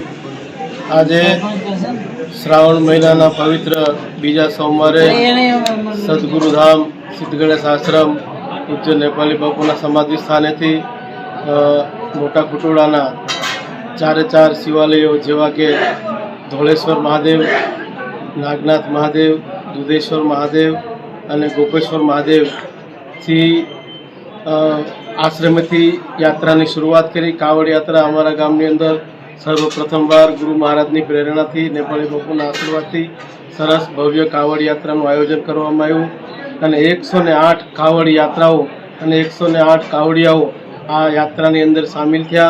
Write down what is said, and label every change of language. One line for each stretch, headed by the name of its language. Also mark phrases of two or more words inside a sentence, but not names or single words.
Gujarati: આજ શ્રાવણ મહિના પવિત્ર બીજા સોમવારે સદ્ગુરુધામ સિદ્ધ ગણેશ આશ્રમ પૂજ્ય નેપાળી બાપુના સમાધિ સ્થાને થી મોટા ખુટોડાના 4 શિવાલયો જેવા કે ધોળેશ્વર મહાદેવ, નાગનાથ મહાદેવ, દુધેશ્વર મહાદેવ અને ગોપેશ્વર મહાદેવથી આશ્રમેથી યાત્રાની શરૂઆત કરી। કાવડ યાત્રા અમારા ગામની અંદર સર્વપ્રથમવાર ગુરુ મહારાજની પ્રેરણાથી નેપાળી બાપુના આશીર્વાદથી સરસ ભવ્ય કાવડ યાત્રાનું આયોજન કરવામાં આવ્યું અને 108 કાવડ યાત્રાઓ અને 108 કાવડિયાઓ આ યાત્રાની અંદર સામેલ થયા।